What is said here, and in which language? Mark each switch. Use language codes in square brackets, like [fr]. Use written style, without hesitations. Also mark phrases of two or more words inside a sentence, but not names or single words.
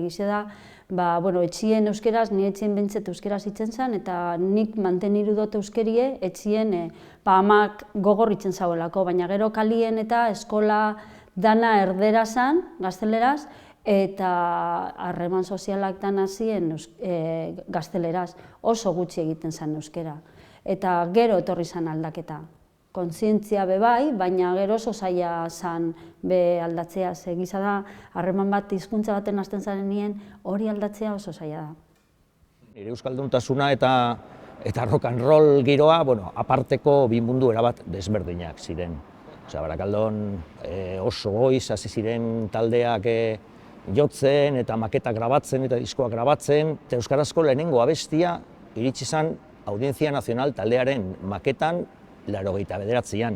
[eu] Egize da, etxien euskeraz, ni etxien bentzet euskeraz itzen zen, eta nik manteniru dut euskerie, etxien amak gogorritzen zauelako, baina gero kalien eta eskola dana erdera zen, gazteleraz, eta harreman sozialak dana ziren gazteleraz, oso gutxi egiten zen euskera. Eta gero etorri zen aldaketa. Kontzientzia be bai, baina gero oso zaila zen be aldatzea. Egiza da, harreman bat hizkuntza baten hasten zarenien, hori aldatzea oso zaila da. Nire euskalduntasuna eta [en] rock and roll [eu] giroa, aparteko bi mundu erabat desberdinak ziren. Barakaldon oso goiz hasi ziren taldeak jotzen eta maketak grabatzen eta diskoak grabatzen, eta euskarazko lehenengo abestia iritsi zen Audientzia Nazional taldearen maketan 89an.